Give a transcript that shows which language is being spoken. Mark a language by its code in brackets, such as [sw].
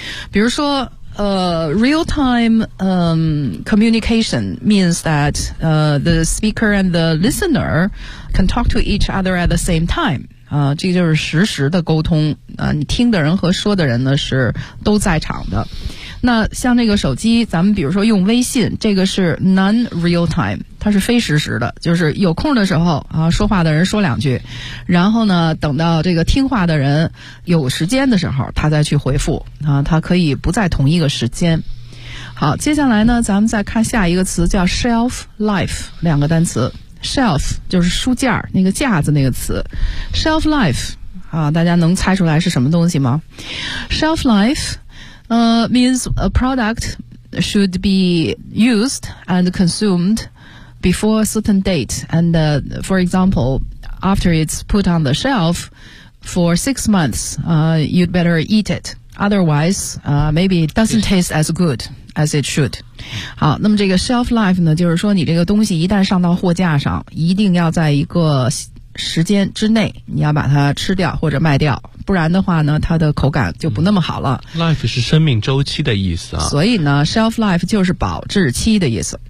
[en] 比如说 real time communication means that the speaker and the listener can talk to each other at the same time. [zh] 这就是实时的沟通。你听的人和说的人呢是都在场的。那像那个手机，咱们比如说用微信，这个是 non-real time，它是非实时的，就是有空的时候啊，说话的人说两句，然后呢，等到这个听话的人有时间的时候，他再去回复啊，他可以不在同一个时间。好，接下来呢，咱们再看下一个词，叫 shelf life， 两个单词。 shelf 就是书架那个架子那个词 shelf life 啊，大家能猜出来是什么东西吗？ [en] shelf life means a product should be used and consumed before a certain date and for example after it's put on the shelf for 6 months you'd better eat it otherwise maybe it doesn't taste as goodas it should。 [zh] 好，那么这个 shelf life 呢，就是说你这个东西一旦上到货架上，一定要在一个时间之内你要把它吃掉或者卖掉，不然的话呢它的口感就不那么好了。 life 是生命周期的意思啊，所以呢 shelf life 就是保质期的意思。